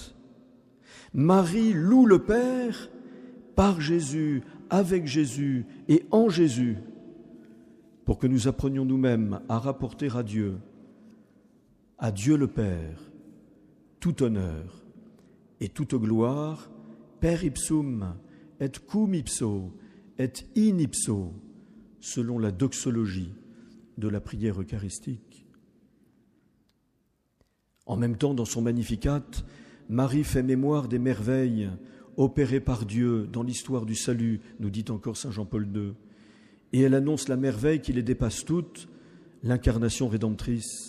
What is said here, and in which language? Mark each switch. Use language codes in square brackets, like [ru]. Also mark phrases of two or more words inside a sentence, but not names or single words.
[fr] Marie loue le Père par Jésus, avec Jésus et en Jésus, pour que nous apprenions nous-mêmes à rapporter à Dieu le Père, tout honneur et toute gloire, [la] per ipsum et cum ipso et in ipso, [fr] selon la doxologie de la prière eucharistique. En même temps, dans son Magnificat, Marie fait mémoire des merveilles opérées par Dieu dans l'histoire du salut, nous dit encore saint Jean-Paul II. Et elle annonce la merveille qui les dépasse toutes, l'incarnation rédemptrice.